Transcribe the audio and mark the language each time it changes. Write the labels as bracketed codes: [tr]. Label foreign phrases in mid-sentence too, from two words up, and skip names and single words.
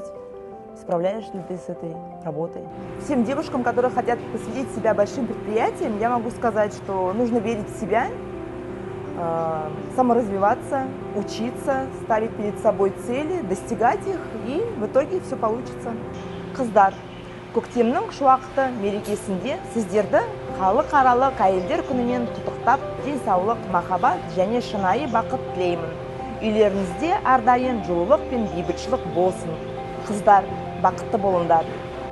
[ru] Справляешься ли ты с этой работой? Всем девушкам, которые хотят посвятить себя большим предприятиям, я могу сказать, что нужно верить в себя, саморазвиваться, учиться, ставить перед собой цели, достигать их, и в итоге все получится. [kk] Қыздар, көктемнің шуақты мерекесінде сіздерді халықаралық әйелдер күнімен құттықтап, денсаулық, махаббат және шынайы бақыт тілеймін. Үйлеріңізде әрдайым жылулық пен бейбітшілік болсын. Қыздар, бақытты болыңдар.